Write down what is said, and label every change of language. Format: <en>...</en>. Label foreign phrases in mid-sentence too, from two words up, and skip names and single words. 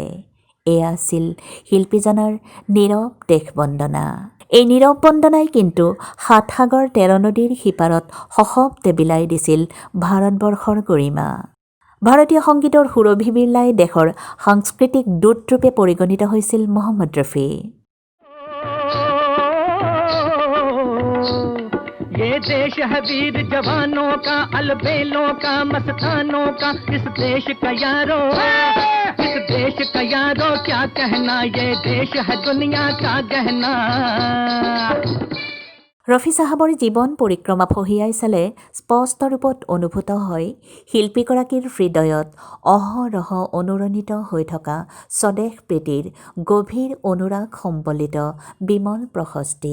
<as>এয়া আছিল শিল্পীজনাৰ নীৰৱ দেশ বন্দনা। এই নীৰৱ বন্দনাই কিন্তু সাতসাগৰ ১৩ নদীৰ সিপাৰত সশব্দে বিলাই দিছিল ভাৰতবৰ্ষৰ গৰিমা। ভাৰতীয় সংগীতৰ সুৰভি বিৰলাই দেশৰ সাংস্কৃতিক দূতৰূপে পৰিগণিত হৈছিল মহম্মদ ৰফি।</as> <hi>ये देश है वीर जवानों का, अलबेलों का, मस्तानों का, इस देश का यारो क्या कहना, ये देश है दुनिया का गहना।</hi> <as>ৰফি চাহাবৰ জীৱন পৰিক্ৰমা ফহিয়াই চালে স্পষ্ট ৰূপত অনুভূত হয় শিল্পীগৰাকীৰ হৃদয়ত অহৰহ অনুৰণিত হৈ থকা স্বদেশ প্ৰীতিৰ গভীৰ অনুৰাগ সম্বলিত বিমল প্ৰশস্তি।</as>